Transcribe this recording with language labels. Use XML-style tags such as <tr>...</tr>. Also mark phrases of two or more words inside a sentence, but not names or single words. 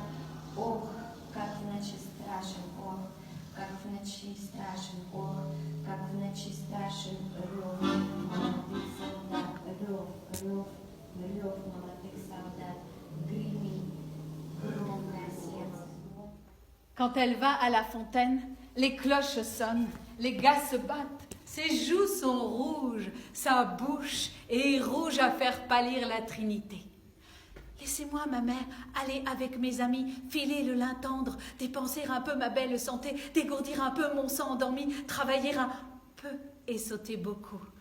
<ru>Ох, как в ночи страшен, ох, как в ночи страшен, ох, как в ночи страшен рев молодых солдат, рев молодых солдат, гремит громко сердце.</ru> <fr>Quand elle va à la fontaine, les cloches sonnent, les gars se battent. Ses joues sont rouges, sa bouche est rouge à faire pâlir la Trinité. Laissez-moi, ma mère, aller avec mes amis, filer le lin tendre, dépenser un peu ma belle santé, dégourdir un peu mon sang endormi, travailler un peu et sauter beaucoup.</fr>